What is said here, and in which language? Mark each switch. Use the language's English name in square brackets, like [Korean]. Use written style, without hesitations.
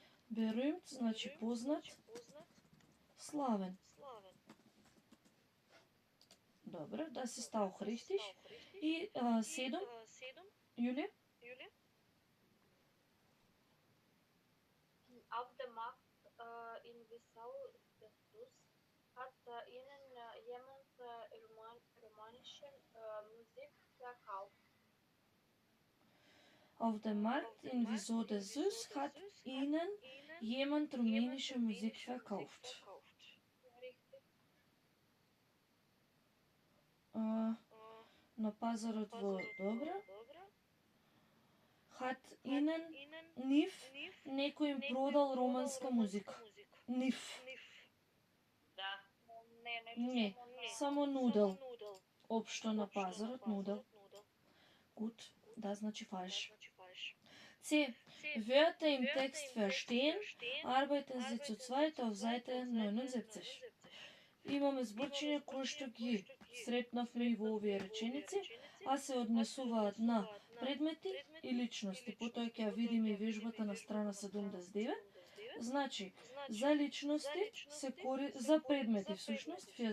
[Macedonian] Berühmt значи познат, славен. Добре, [German] das ist auch richtig. [Macedonian] И 7, Julia? [German] Auf dem Markt in Wissau des Sus hat Ihnen jemand romanische Musik verkauft. Auf dem Markt in Wieso des Süß hat Ihnen jemand rumänische Musik verkauft. Richtig. [Macedonian] На пазарот во Добра [German] hat Ihnen [Macedonian] нив некој им продал романска музика. Нив. Да. Не, само нудел. Општо на пазарот нудел. [German] Gut, das [Macedonian] значи [German] falsch. C. Wörter im Text verstehen. Arbeiten Sie zu zweit auf Seite 79. [Macedonian] Имаме зборчиња кои што ги сретнавме и во овие реченици, а се однесуваат на предмети и личности. Потоа ќе ја видиме и вежбата на страна 79. Значи, за личности се за предмети всушност,